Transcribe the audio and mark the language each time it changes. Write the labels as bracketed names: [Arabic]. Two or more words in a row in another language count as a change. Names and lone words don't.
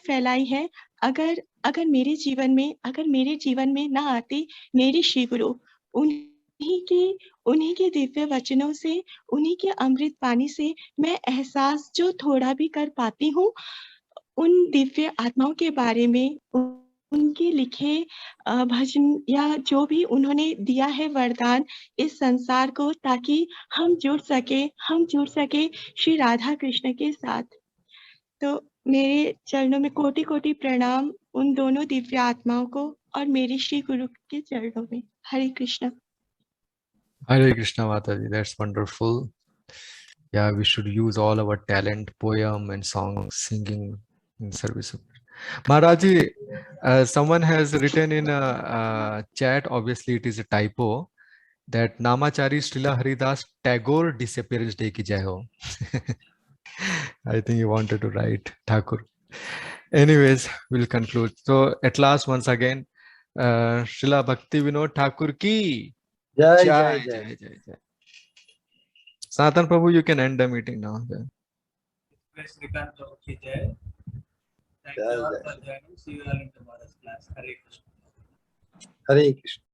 [Hindi] फैलाई है, अगर मेरे जीवन में ना आती मेरे श्री गुरु, उन्हीं के दिव्य वचनों से, उन्हीं के अमृत पानी से मैं एहसास जो थोड़ा भी कर पाती हूँ उन दिव्य आत्माओं के बारे में, उनके लिखे भजन या जो भी उन्होंने दिया है वरदान इस संसार को, ताकि हम जुड़ सके श्री राधा कृष्ण के साथ। तो मेरे चरणों में कोटि प्रणाम उन दोनों दिव्य आत्माओं को और मेरे श्री गुरु के चरणों में। हरे कृष्ण। हरे कृष्ण माताजी, [English] that's wonderful. Yeah, we should use all our talent, poem and song singing in service of Maharaji. Someone has written in a chat, obviously it is a typo, that Namachari Srila Haridas Tagore disappearance day [Hindi] की जय हो. [English] I think you wanted to write Thakur. Anyways, we'll conclude. So at last, once again, Srila Bhakti Vinod Thakur ki [Hindi] Jai, jai, jai, jai. jai, jai. [English] Sanatan Prabhu, you can end the meeting now. [Hindi] श्रीकांत प्रभु की जय. [English] Thank you all for joining. See you all in tomorrow's class. [Hindi] हरे कृष्ण. हरे कृष्ण.